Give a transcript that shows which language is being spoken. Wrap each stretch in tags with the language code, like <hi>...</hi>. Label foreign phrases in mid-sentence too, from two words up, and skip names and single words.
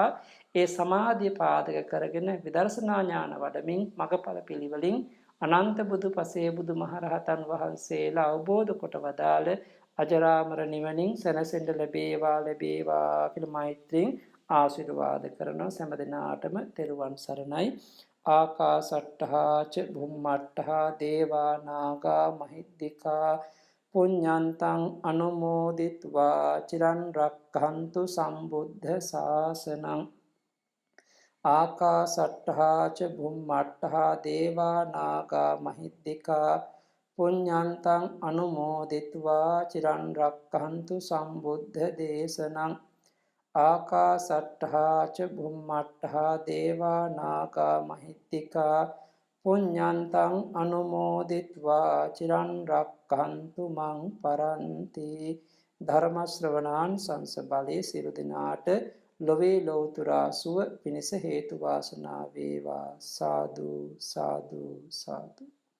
<si>ඒ සමාධිය පාදක කරගෙන විදර්ශනා ඥාන වඩමින් මගඵල පිළිවෙලින් අනන්ත බුදු පසේ බුදු මහරහතන් වහන්සේලා අවබෝධ කොට වදාළ අජරාමර නිවනින් සැනසෙන්න ලැබේවා කියලා මෛත්‍රියෙන් ආශිර්වාද කරනවා. සෑම දිනාටම තෙරුවන් සරණයි.</si> <pi>ආකාසට්ඨා ච භුම්මට්ඨා දේවා නාග මහිද්దికා පුඤ්ඤන්තං අනුමෝදිත්වා චිරන් රක්ඛන්තු සම්බුද්ධ ශාසනං ආකාසට්ඨා ච භුම්මට්ඨා දේවා නාග මහිද්దికා පුඤ්ඤන්තං අනුමෝදිත्वा චිරන් රක්ඛන්තු සම්බුද්ධ දේශනං ආකාසට්ඨා ච භුම්මට්ඨා දේවා නාග මහිද්దికා පුඤ්ඤන්තං අනුමෝදිත्वा චිරන් රක්ඛන්තු මං පරන්ති.</pi> <si>ධර්ම ශ්‍රවණාන් සංස බලයේ සියලු දෙනාට ලොවේ ලෝතුරා සුව පිණිස හේතු වාසනා වේවා. සාදු සාදු සාදු.</si>